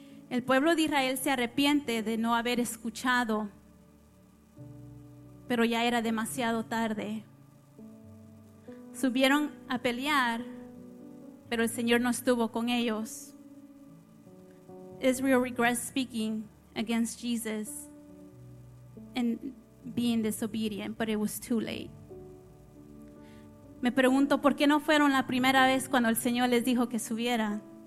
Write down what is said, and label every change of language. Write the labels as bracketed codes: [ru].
[es] El pueblo de Israel se arrepiente de no haber escuchado, pero ya era demasiado tarde. Subieron a pelear, pero el Señor no estuvo con ellos. [en] Israel regrets speaking against Jesus and being disobedient, but it was too late. [es] Me pregunto, ¿por qué no fueron la primera vez cuando el Señor les dijo que subieran?